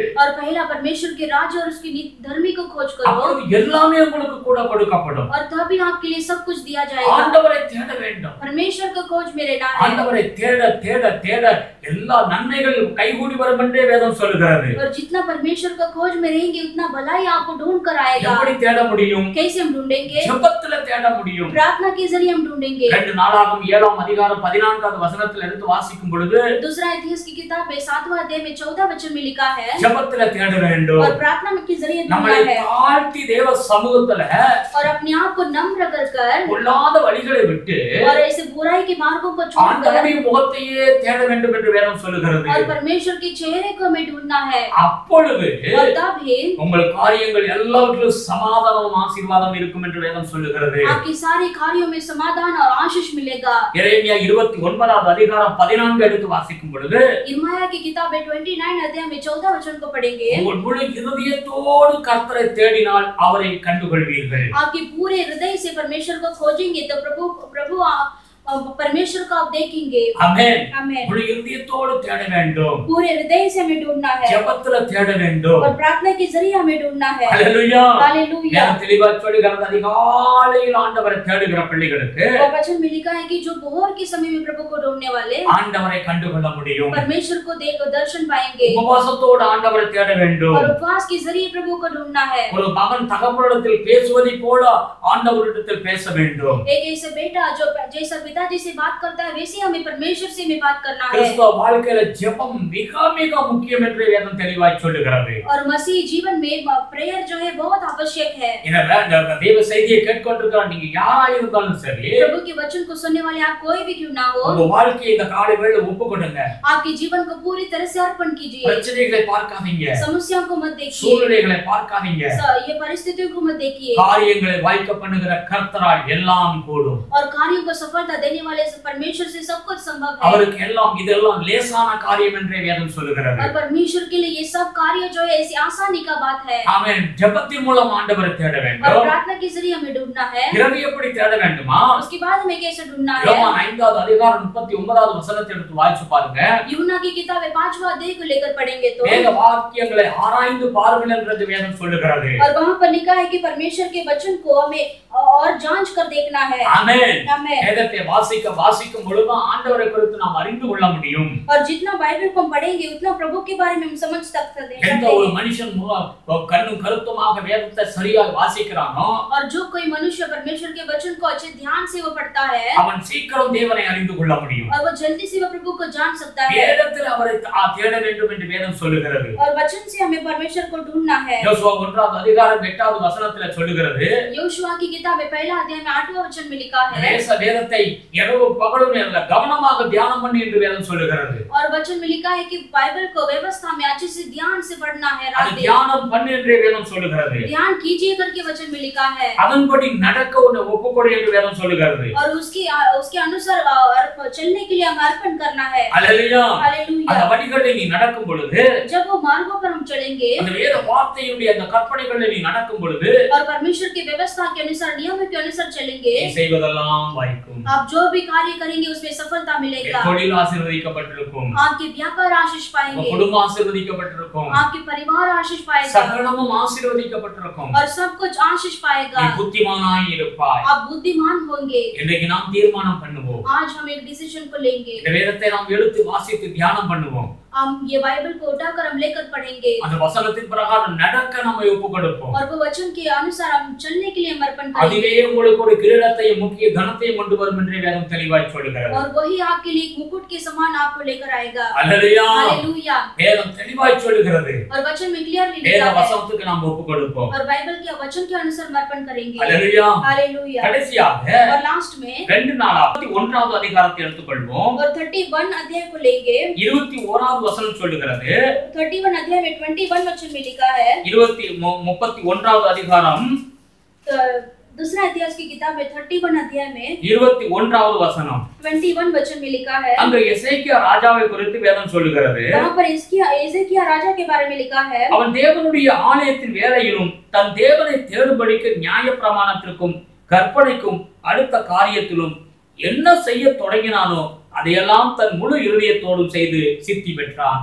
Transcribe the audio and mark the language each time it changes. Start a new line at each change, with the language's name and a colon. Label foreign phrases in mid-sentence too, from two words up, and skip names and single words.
Hindi: और पहला परमेश्वर के राज्य और उसकी धर्मी को खोज करो,
Tamil: அப்பொழுது எல்லாமே உங்களுக்கு கூட கொடுக்கப்படும்.
Hindi: और तभी आपके लिए सब कुछ दिया जाएगा।
Tamil: ஆண்டவரை தேட வேண்டும்.
Hindi: परमेश्वर को खोज में रहना है,
Tamil: ஆண்டவரை தேட தேட தேட எல்லா நன்மைகள் கைகூடி வரும் என்றே வேதம் சொல்லுகிறது.
Hindi: और जितना परमेश्वर को खोज में रहेंगे उतना भलाई आपको ढूंढ कर आएगा।
Tamil: எப்படி தேட முடியும்?
Hindi: कैसे हम ढूंढेंगे?
Tamil: ஜெபத்துல தேட முடியும்.
Hindi: प्रार्थना के जरिए हम ढूंढेंगे।
Tamil: 2 நாளாகமம் 7ஆம் அதிகாரம் 14வது வசனத்தில் எடுத்து வாசிக்கும் பொழுது
Hindi: दूसरा इतिहास की किताब में 7वां अध्याय में 14 वचन में लिखा है,
Tamil: ஜெபத்துல தேட வேண்டும்.
Hindi: और प्रार्थना के जरिए
Tamil: நம்மளை
Hindi: ढूंढना है,
Tamil: தாழ்த்தி தேவ சமூகத்துல
Hindi: और अपने आप को नम्र कर
Tamil: பொல்லாத வழிகளை விட்டு
Hindi: और ऐसे बुराई के मार्गों को छोड़कर
Tamil: ஆண்டவருடைய முகத்தையே தேட வேண்டும் என்று வேதம் சொல்லுகிறது.
Hindi: और परमेश्वर के चेहरे को हमें ढूंढना है,
Tamil: அப்பொழுது
Hindi: और तब ही
Tamil: உங்கள் காரியங்கள் எல்லாவற்றிலும் சமாதானம் ஆசீர்வாதம் இருக்கும் என்று வேதம் சொல்லுகிறது.
Hindi: आपके सारे कार्यों में समाधान और आशीष मिलेगा।
Tamil: எரேமியா 29வது அதிகாரம் 14 எடுத்து வாசிக்கும் பொழுது
Hindi: यिर्मयाह की किताब में 29 अध्याय में 14 वचन को पढ़ेंगे,
Tamil: உங்கள் முழு இருதயத்தோடு கர்த்தரை தேடினால் அவரை கண்டுகொள்வீர்கள்.
Hindi: आपके पूरे हृदय से परमेश्वर को खोजेंगे तो प्रभु परमेश्वर को आप देखेंगे।
Tamil: ஆமென்.
Hindi: आमीन।
Tamil: முழு இருதயத்தோடு தேட வேண்டும்.
Hindi: पूरे हृदय से हमें ढूंढना है,
Tamil: ஜெபத்துல தேட வேண்டும்.
Hindi: और प्रार्थना के जरिए हमें ढूंढना है।
Tamil: ஹalleluya.
Hindi: हालेलुया।
Tamil: நான் தெளிவா சொல்லுகிறது, அதிகாலையில் ஆண்டவரை தேடுகிற பிள்ளைகளுக்கு
Hindi: और वचन में लिखा है कि जो भोर के समय में प्रभु को ढूंढने वाले
Tamil: ஆண்டவரை கண்டுகொள்ள முடியும்.
Hindi: परमेश्वर को देख दर्शन पाएंगे,
Tamil: உபவாசத்தோடு ஆண்டவரை தேட வேண்டும்.
Hindi: और उपवास के जरिए प्रभु को ढूंढना है।
Tamil: ஒரு மகன் தகப்பனிடத்தில் பேசுவதை போல ஆண்டவரிடத்தில் பேச வேண்டும்.
Hindi: एक ऐसे बेटा जो जैसा पिताजी से बात करता है वैसे हमें परमेश्वर से भी बात करना है।
Tamil: கிறிஸ்தவ வாழ்க்கையில ஜெபம் மிக மிக முக்கியம் என்று வேதம் தெளிவாய் சொல்லுகிறது.
Hindi: और मसीह जीवन में प्रेयर जो है बहुत आवश्यक है।
Tamil: எனவே இந்த தேவ செய்தியை கேட்கொண்டிருக்கிற நீங்க யாரா இருந்தாலும் சரி,
Hindi: प्रभु के वचन को सुनने वाले आप कोई भी क्यों ना हो,
Tamil: உங்க வாழ்க்கையை இந்த காலை வேளையில ஒப்புக்கொடுங்க.
Hindi: आपके जीवन को पूरी तरह से अर्पण कीजिए।
Tamil: பிரச்சனைகளை பார்க்காதீங்க,
Hindi: समस्याओं को मत देखिए,
Tamil: சூழ்நிலைகளை பார்க்காதீங்க.
Hindi: ये परिस्थितियों को मत देखिए,
Tamil: காரியங்களை வாய்க்க பண்ணுகிற கர்த்தரால் எல்லாம் கூடும்.
Hindi: और कार्यों को सफलता देने वाले परमेश्वर से सब कुछ संभव है।
Tamil: அவருக்கு எல்லாம் இதெல்லாம் லேசான காரியம் என்றே வேதம் சொல்லுகிறது.
Hindi: और परमेश्वर के लिए ये सब कार्य जो है ऐसी आसानी का बात है।
Tamil: ஆமென். ஜெபத்தின் மூலம் ஆண்டவரை தேட
Hindi: और
Tamil: வேண்டும்.
Hindi: प्रार्थना के जरिए हमें ढूंढना है।
Tamil: பிறகு எப்படி தேட வேண்டுமா?
Hindi: उसके बाद हमें कैसे ढूंढना है?
Tamil: யோவான் 5வது அதிகாரம் 39வது வசனத்தை எடுத்து வாசிச்சு பாருங்க.
Hindi: यूहन्ना की किताब 5वां अध्याय को लेकर पढ़ेंगे तो
Tamil: வேத வாக்கியங்களை ஆராய்ந்து பாருங்கள் என்று வேதம் சொல்லுகிறது.
Hindi: और वहां पर लिखा है कि परमेश्वर के वचन को हमें और जांच कर देखना है।
Tamil: ஆமென்.
Hindi: आमीन।
Tamil: வேதத்தை வாசிக்கும் பொழுது ஆண்டவரை குறித்து நாம் அறிந்து கொள்ள முடியும்.
Hindi: और जितना बाइबल को हम पढ़ेंगे उतना प्रभु के बारे में हम समझ सकते हैं।
Tamil: எந்த ஒரு மனுஷன் கண்ணும் கருத்துமாக வேதத்தை சரியாக வாசிக்கிறானோ,
Hindi: और जो कोई मनुष्य परमेश्वर के वचन को अच्छे ध्यान से वो पढ़ता है,
Tamil: அவன் சீக்கிரம் தேவனை அறிந்து கொள்ள முடியும்.
Hindi: और वो जल्दी से वो प्रभु को जान सकता है।
Tamil: வேதத்தில் அவரை தேட வேண்டும் என்று வேதம் சொல்லுகிறது.
Hindi: और वचन से हमें परमेश्वर को ढूंढना है।
Tamil: யோசுவா 1வது அதிகாரம் 8வது வசனத்தில் சொல்லுகிறது.
Hindi: योशुआ की किताब 1 अध्याय में 8वां वचन में लिखा है,
Tamil: வேதத்தை இரவு பகலும் கவனமாக தியானம் பண்ணி என்று வேதம் சொல்லுகிறது.
Hindi: और वचन में लिखा है कि बाइबल को व्यवस्था में अच्छे से ध्यान से पढ़ना है।
Tamil: அது தியானம் பண்ணு என்று வேதம் சொல்லுகிறது.
Hindi: ध्यान कीजिए करके वचन में लिखा है,
Tamil: அதன்படி நடக்க உன்னை ஒப்புக்கொடு என்று வேதம் சொல்லுகிறது.
Hindi: और उसके अनुसार चलने के लिए हमें अर्पण करना है।
Tamil: அல்லேலூயா.
Hindi: हालेलुया।
Tamil: அந்த வழிகளில் நீ நடக்கும் பொழுது,
Hindi: जब वो मार्गों पर हम चलेंगे
Tamil: அந்த வேத வார்த்தையுடைய அந்த கற்பனைகளில் நீ நடக்கும் பொழுது,
Hindi: और परमेश्वर की व्यवस्था के अनुसार नियमों के अनुसार चलेंगे,
Tamil: நீ செய்வதெல்லாம் வாய்க்கும்.
Hindi: आप जो भी कार्य करेंगे उसमें सफलता मिलेगा।
Tamil: தொழில் ஆசீர்வதிக்கப்பட்டிருக்கும்,
Hindi: आपके व्यापार आशीष पाएंगे,
Tamil: குடும்பம் ஆசீர்வதிக்கப்பட்டிருக்கும்,
Hindi: आपके परिवार आशीष पाएगा
Tamil: சகலமும் ஆசீர்வதிக்கப்பட்டிருக்கும்.
Hindi: और सब कुछ आशीष पाएगा।
Tamil: நீ புத்திமானாய் இருப்பாய்.
Hindi: आप बुद्धिमान होंगे।
Tamil: இன்றைக்கு நாம் தீர்மானம் பண்ணுவோம்.
Hindi: आज हम एक डिसीजन को लेंगे।
Tamil: இந்த வேதத்தை நாம் எடுத்து வாசித்து தியானம் பண்ணுவோம்.
Hindi: हम ये बाइबल को उठाकर हम लेकर पढ़ेंगे
Tamil: அந்த வசனத்தின் பிரகாரம் நடக்க நம்ம ஒப்புக்கொடுப்போம்.
Hindi: और वो वचन के अनुसार हम चलने के लिए हम अर्पण करेंगे।
Tamil: அதுவே உங்களுக்கு ஒரு கிரீடத்தையும் முக்கிய கனத்தையும் கொண்டு வரும் என்று வேதம் தெளிவாய் சொல்கிறது.
Hindi: और वही आपके लिए एक मुकुट के समान आपको लेकर आएगा।
Tamil: அல்லேலூயா,
Hindi: हालेलुया।
Tamil: வேதம் தெளிவாய் சொல்கிறது.
Hindi: और वचन में क्लियरली
Tamil: வேத
Hindi: लिखा है
Tamil: வசனத்துக்கு நாம் ஒப்புக்கொடுப்போம்.
Hindi: और बाइबल के वचन के अनुसार हम अर्पण करेंगे।
Tamil: அல்லேலூயா,
Hindi: हालेलुया।
Tamil: கடைசியாக
Hindi: और लास्ट में
Tamil: 2 நாளாவது 1வது அதிகாரத்தை எடுத்துக்கொள்வோம்.
Hindi: और 31 अध्याय को लेंगे।
Tamil: 21வது வசனம் சொல்லுகிறது.
Hindi: 31 अध्याय में 21 वचन में लिखा है।
Tamil: 31வது அதிகாரம்
Hindi: दूसरा इतिहास की किताब में 31 अध्याय में
Tamil: 21வது வசனம்.
Hindi: 21 वचन में लिखा है।
Tamil: அங்க எசேக்கியா ராஜாவை குறித்து வேதம் சொல்லுகிறது.
Hindi: वहां पर एजेकिया राजा के बारे में लिखा है।
Tamil: அவன் தேவனுடைய ஆலயத்தின் வேலையிலும் தன் தேவனை தேடும்படிக்கு நியாயப்பிரமாணத்திற்கும் கற்பனைக்கும் அடுத்த காரியத்திலும் என்ன செய்ய தொடங்கினானோ அதையெல்லாம் தன் முழு இருதயத்தோடும் செய்து சித்தி பெற்றான்.